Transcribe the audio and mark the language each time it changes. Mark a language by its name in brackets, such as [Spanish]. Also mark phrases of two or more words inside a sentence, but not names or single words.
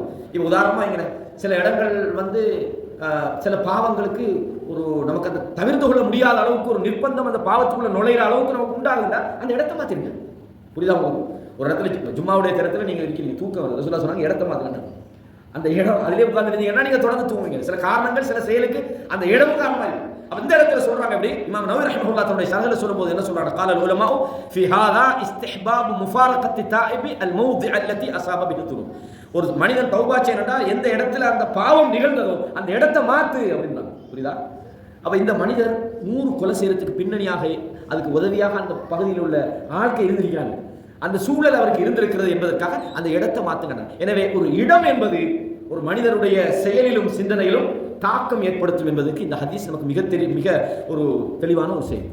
[Tamil] இப்ப உதாரணமா இங்க சில இடங்கள் சில பாவங்களுக்கு ஒரு நமக்கு அந்த தவிர்த்து கொள்ள முடியாத அளவுக்கு ஒரு நிர்பந்தம் அந்த பாவத்துக்குள்ள நுழையிற அளவுக்கு நமக்கு உண்டாகுதுன்னா அந்த இடத்தை மாத்திருங்க. புரியுதா உங்களுக்கு? ஒரு இடத்துல ஜும்மாவுடைய திறத்துல நீங்க இருக்கீங்க, தூக்கம் வருது, ரசூலுல்லாஹ் சொன்னாங்க இடத்தை மாத்துங்க. அந்த இடம் அதிலே உட்கார்ந்து இருந்தீங்கன்னா நீங்க தொடர்ந்து தூங்குவீங்க. சில காரணங்கள் சில செயலுக்கு அந்த இடமும் காரணமா இருக்கு. அப்ப இந்த இடத்துல சொல்றாங்க எப்படி இமாம் நவவி ரஹ்மத்துல்லாஹ் தன்னுடைய ஷரஹ்ல சொல்லும்போது என்ன சொல்றாங்க, [Arabic] قال العلماء في هذا استحباب مفارقه التائب الموضع التي اصاب به الذنوب. [Tamil] ஒரு மனிதன் தௌபா செய்யறடா எந்த இடத்துல அந்த பாவம் நிகழ்ந்ததோ அந்த இடத்தை மாத்து அப்படின்னா. புரியுதா? அப்ப இந்த மனிதர் 100 கொலை செய்யறதுக்கு பின்னணியாக அதுக்கு உதவியாக அந்த பகுதியில் உள்ள ஆட்கள் இருந்திருக்கிறாங்க, அந்த சூழல் அவருக்கு இருந்திருக்கிறது என்பதற்காக அந்த இடத்தை மாத்துங்க. எனவே ஒரு இடம் என்பது ஒரு மனிதருடைய செயலிலும் சிந்தனையிலும் தாக்கம் ஏற்படுத்தும் என்பதற்கு இந்த ஹதீஸ் நமக்கு மிக ஒரு தெளிவான ஒரு செய்தி.